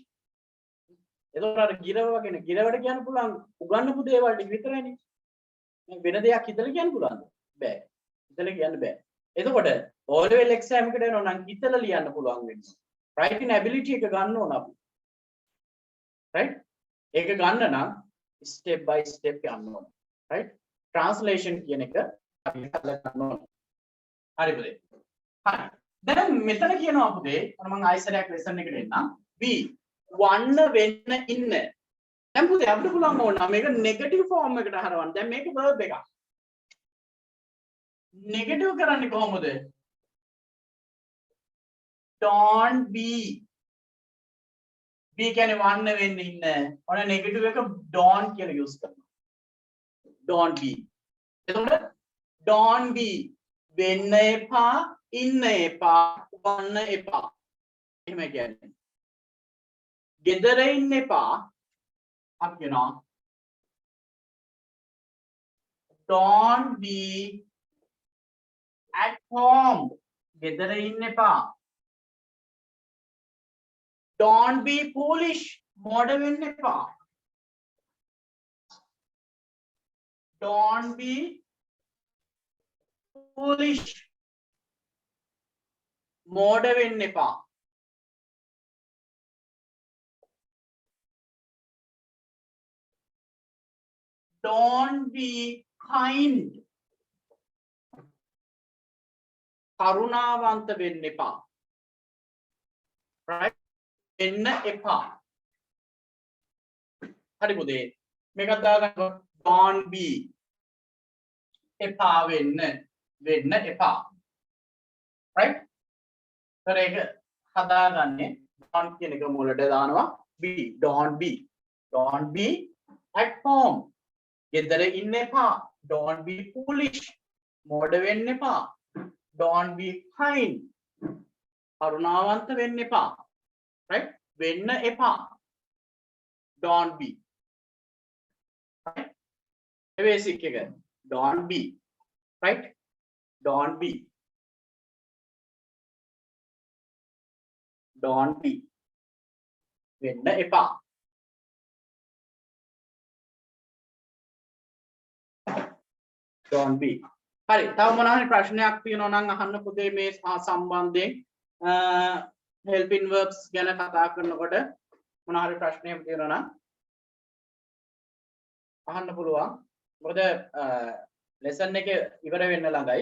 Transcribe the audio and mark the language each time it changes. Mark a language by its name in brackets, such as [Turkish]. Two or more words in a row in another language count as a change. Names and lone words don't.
[Sinhala] එතකොට අර ගිරව වගේ ගිරවට කියන්න පුළුවන් උගන්නපු දේවල් ටික විතරයිනේ. මේ වෙන දෙයක් හිතලා කියන්න පුළුවන්ද? බෑ. හිතලා කියන්න බෑ. එතකොට [English] O level exam [Sinhala] එකට එනවා නම් හිතලා ලියන්න පුළුවන් වෙනවා. [English] writing ability [Sinhala] එක ගන්න ඕන අපි. right? ඒක ගන්න නම් [English] step by step [Sinhala] යන්න ඕන. right? translation කියන එක අපි හිතලා ගන්න ඕන. හරි පුතේ. හරි. දැන් මෙතන කියනවා පුතේ මම ආයෙසරයක් lesson එකට එන්නම්. we වන්න වෙන්න ඉන්න. දැන් පුතේ අපිට පුළුවන් ඕන මේක [English] negative form [Sinhala] එකට හරවන්න. දැන් මේක verb එකක්. නෙගටිව් කරන්නේ කොහොමද? [English] don't be. [Sinhala] be කියන්නේ වන්න වෙන්න ඉන්න. ඔන්න නෙගටිව් එක don't කියලා යූස් කරනවා. [English] don't be. [Sinhala] එතකොට [English] don't be [Sinhala] වෙන්න එපා, ඉන්න එපා, වන්න එපා. එහෙම කියන්නේ. ගෙදර ඉන්න එපා. අපි කියනවා [English] don't be at home. [Sinhala] ගෙදර ඉන්න එපා. [English] don't be foolish. [Sinhala] මෝඩ වෙන්න එපා. [English] don't be foolish. [Sinhala] මෝඩ වෙන්න එපා. [English] don't be kind. [Sinhala] කරුණාවන්ත වෙන්න එපා. right? වෙන්න එපා. හරි පුතේ. මේකත් දාගන්න [English] don't be. [Sinhala] එපා වෙන්න එපා. right? ඒක හදාගන්නේ don't කියන එක මුලට දානවා be. [English] don't be. don't be at home. [Sinhala] ගෙදර ඉන්න එපා. [English] don't be foolish. [Sinhala] මෝඩ වෙන්න එපා. [English] don't be kind. [Sinhala] කරුණාවන්ත වෙන්න එපා. right? වෙන්න එපා. [English] don't be. right? basic එක don't be. right? don't be. don't be. [Sinhala] වෙන්න එපා. [English] don't be. [Sinhala] හරි. තව මොනවා හරි ප්‍රශ්නයක් තියෙනවා නම් අහන්න පුතේ මේ සම්බන්ධයෙන් [English] helping verbs [Sinhala] ගැන කතා කරනකොට මොනවා හරි ප්‍රශ්නයක් තියෙනවා නම් අහන්න පුළුවන්. මොකද lesson එක ඉවර වෙන්න ළඟයි.